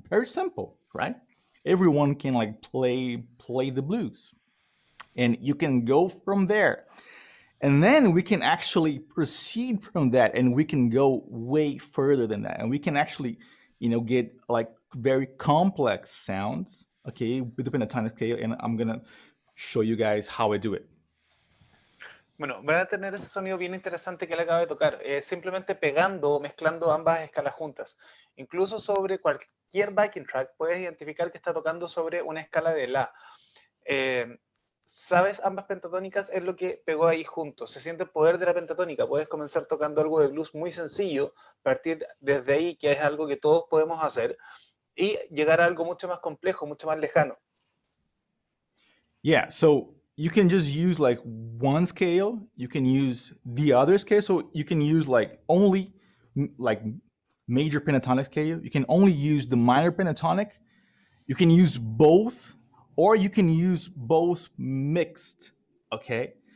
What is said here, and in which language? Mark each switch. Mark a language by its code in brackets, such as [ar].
[en] Very simple, right? Everyone can like play the blues, and you can go from there. And then we can actually proceed from that, and we can go way further than that, and we can actually get like very complex sounds, okay, with the pentatonic scale. And I'm gonna show you guys how I do it. [es] Bueno, van a tener ese sonido bien interesante que él acaba de tocar, simplemente pegando o mezclando ambas escalas juntas. Incluso sobre cualquier backing track puedes identificar que está tocando sobre una escala de La. ¿Sabes? Ambas pentatónicas es lo que pegó ahí juntos. Se siente el poder de la pentatónica. Puedes comenzar tocando algo de blues muy sencillo, partir desde ahí, que es algo que todos podemos hacer, y llegar a algo mucho más complejo, mucho más lejano. [en] Yeah, so you can just use like one scale, you can use the other scale, so you can use like only like major pentatonic scale, you can only use the minor pentatonic, you can use both, or you can use both mixed, okay?